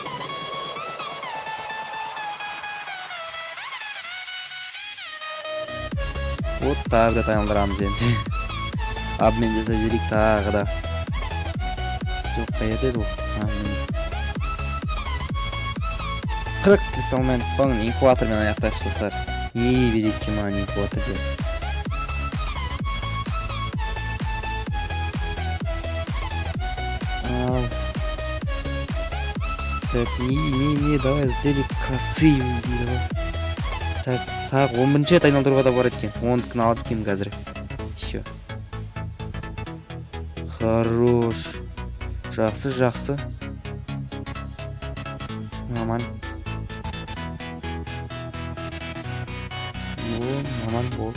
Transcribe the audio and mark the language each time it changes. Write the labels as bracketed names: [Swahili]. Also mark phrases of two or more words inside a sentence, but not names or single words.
[Kazakh] Вот тағы бір айналдырамыз енді. Абмен жасап жіберейік тағы да. Жоқ, қайда еді ол? 40 кристалмен соңын инкубатормен аяқтайықшы достар. Береке маған инкубатор деп. [Russian] Так, давай сделай красивый, давай. Так, [Kazakh] 11-ші рет айналдыруға да бар екен. 10-кін алып кем қазір. [Russian] Еще. Хорош. [Kazakh] Жақсы. Аман. Аман болды.